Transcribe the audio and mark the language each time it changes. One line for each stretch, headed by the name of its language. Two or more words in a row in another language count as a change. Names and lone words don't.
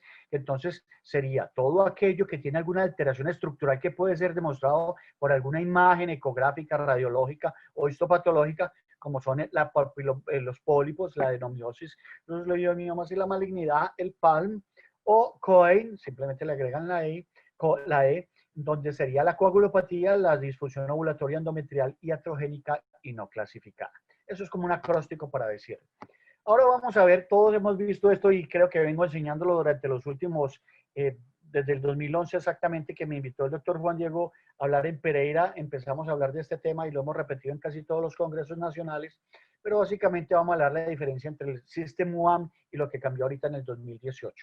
Spanish: Entonces sería todo aquello que tiene alguna alteración estructural que puede ser demostrado por alguna imagen ecográfica, radiológica o histopatológica, como son los pólipos, la adenomiosis, los leishmaniasis y la malignidad, el PALM, o COIN, simplemente le agregan la E, donde sería la coagulopatía, la disfunción ovulatoria endometrial iatrogénica y no clasificada. Eso es como un acróstico para decir. Ahora vamos a ver, todos hemos visto esto y creo que vengo enseñándolo durante los últimos, desde el 2011 exactamente, que me invitó el doctor Juan Diego a hablar en Pereira. Empezamos a hablar de este tema y lo hemos repetido en casi todos los congresos nacionales, pero básicamente vamos a hablar de la diferencia entre el System UAM y lo que cambió ahorita en el 2018.